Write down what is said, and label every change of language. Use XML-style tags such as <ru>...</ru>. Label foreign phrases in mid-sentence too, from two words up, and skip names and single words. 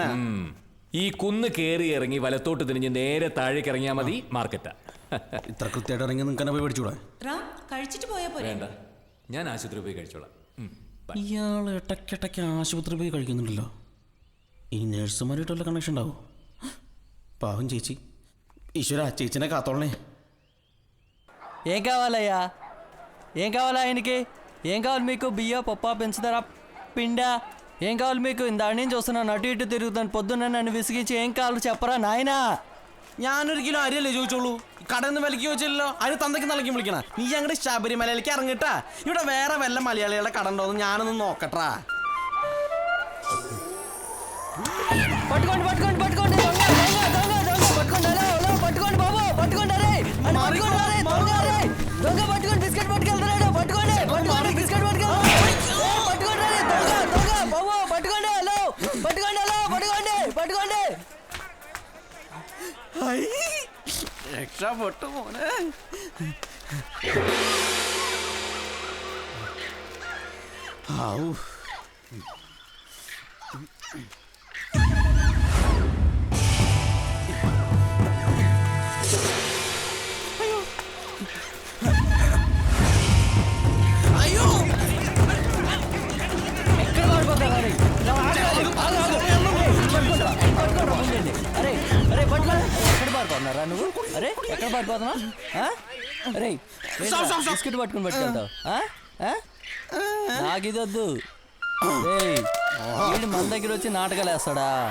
<ml>ഈ കുന്ന് കയറി ഇറങ്ങി വലത്തോട്ട് തിരിഞ്ഞ് നേരെ താഴേക്ക് ഇറങ്ങിയാൽ മതി മാർക്കറ്റാ. ഇത്ര കൃത്യമായിട്ട് ഇറങ്ങി നിങ്ങൾക്ക് പോയി മേടിച്ചൂടാ? കഴിച്ചിട്ട് പോയാ പോരെ? വേണ്ട, ഞാൻ ആശുപത്രി പോയി കഴിച്ചോളാം. ഇയാൾ ഇടയ്ക്കിടയ്ക്ക് ആശുപത്രി പോയി കഴിക്കുന്നുണ്ടല്ലോ. ഈ നേഴ്സുമാരായിട്ടുള്ള കണക്ഷൻ ഉണ്ടാവും. പാവം ചേച്ചി. ഈശ്വര, ചേച്ചിനെ కాతోళ్ళని.</ml> <te>ఏం కావాలయ్యా? ఏం కావాలా ఆయనకి? ఏం కావాలి మీకు? బియ్య పప్ప పెంచుతారా? పిండా? ఏం కావాలి మీకు? ఇందాడి నుంచి చూస్తున్నాను, అటు ఇటు తిరుగుతాను. పొద్దున్న నన్ను విసిగించి ఏం కావాలో చెప్పరా నాయనా?</te> <ml>ഞാനൊരു കിലോ അരിയല്ലേ ചോദിച്ചോളൂ. കടയിൽ നിന്ന് വിലക്ക് ചോദിച്ചില്ലല്ലോ. അതിന് തന്തയ്ക്ക് നിലയ്ക്ക് വിളിക്കണം. നീ അങ്ങോട്ട് ശബരിമലയിലേക്ക് ഇറങ്ങിട്ടാ. ഇവിടെ വേറെ വല്ല മലയാളികളുടെ കട ഉണ്ടോന്ന് ഞാനൊന്ന് നോക്കട്ടാ.</ml> <te>పట్టుకోండి పట్టుకోండి పట్టుకోండి. దొంగ దొంగ దొంగ దొంగ పట్టుకోండి. హలో పట్టుకోండి బాబు, పట్టుకోండి. అరే పట్టుకోండి, అరే దొంగ, అరే దొంగ పట్టుకోండి. బిస్కెట్ పట్టుకెళ్తున్నాడు. పట్టుకోండి పట్టుకోండి, బిస్కెట్ పట్టుకెళ్తాడు. పట్టుకోండి, అరే దొంగ దొంగ బాబు, పట్టుకోండి. హలో పట్టుకోండి, హలో పట్టుకోండి పట్టుకోండి.</te> <ml>രക്ഷപ്പെട്ടു മോനെ. ഔ അയ്യോ,</ml> <te>ఎక్కడ పడిపోతావు? అరే అరే అరే పట్టుకోండి. ఎక్కడ పడిపోతున్నారా నువ్వు? అరే ఎక్కడ పడిపోతున్నా? అరే బిస్కెట్ పట్టుకుని పట్టుకెళ్తావు? నాకు ఇది వద్దు. వీడు మన దగ్గర వచ్చి నాటకాలు వేస్తాడా?</te>